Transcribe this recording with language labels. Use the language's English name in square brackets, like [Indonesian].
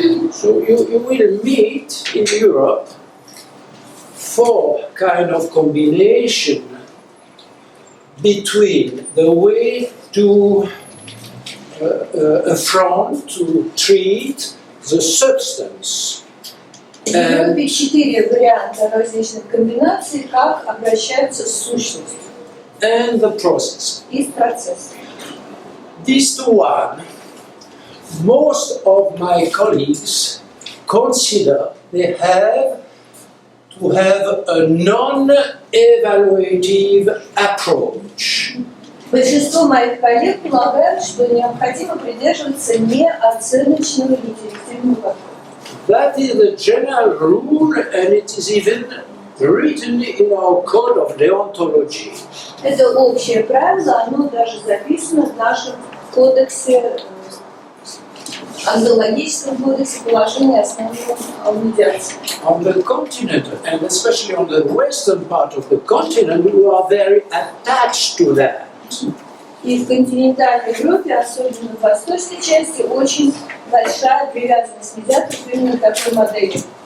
[English] So you will meet in Europe four kind of combination between the way to affront, to treat the substance. [Russian] В Европе 4 варианта различных комбинаций, как обращаются с сущностью [English] And the process. [Russian] и с процессом. [English] These two one, most of my colleagues consider they have to have a non-evaluative approach. [Russian] Большинство моих коллег полагают, что необходимо придерживаться неоценочного и директивного подхода. [English] That is the general rule, and it is even written in our code of deontology. [Russian] Это общее правило, оно даже записано в нашем кодексе, онтологическом кодексе положения основных медиаций. [English] On the continent, and especially on the western part of the continent, we are very attached to that. [Russian] И в континентальной Европе, особенно в восточной части, очень большая привязанность медиаторов именно к такой модели.